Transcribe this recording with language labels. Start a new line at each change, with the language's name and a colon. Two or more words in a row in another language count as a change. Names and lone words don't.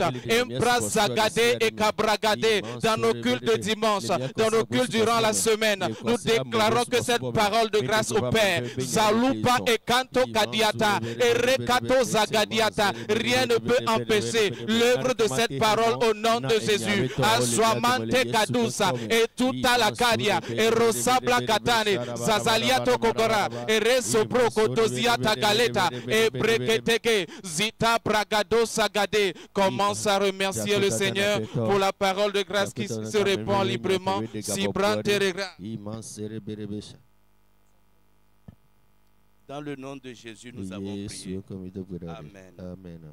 French: Empra Zagade et Kabragade, dans nos cultes de dimanche, dans nos cultes durant la semaine. Nous déclarons que cette parole de grâce au Père, Zalupa et Kanto Kadiata et Rekato Zagadiata, rien ne peut empêcher l'œuvre de cette parole au nom de Jésus. Aswamante Kadusa et Tuta la Kadia et Rosabla Katane, Zazaliato Kokora et Resobro Kotoziata Galeta et Breketeke Zita Bragado Sagade. Commence à remercier le Seigneur pour la parole de grâce qui se répand librement. Dans le nom de Jésus, nous avons prié. Amen. Amen.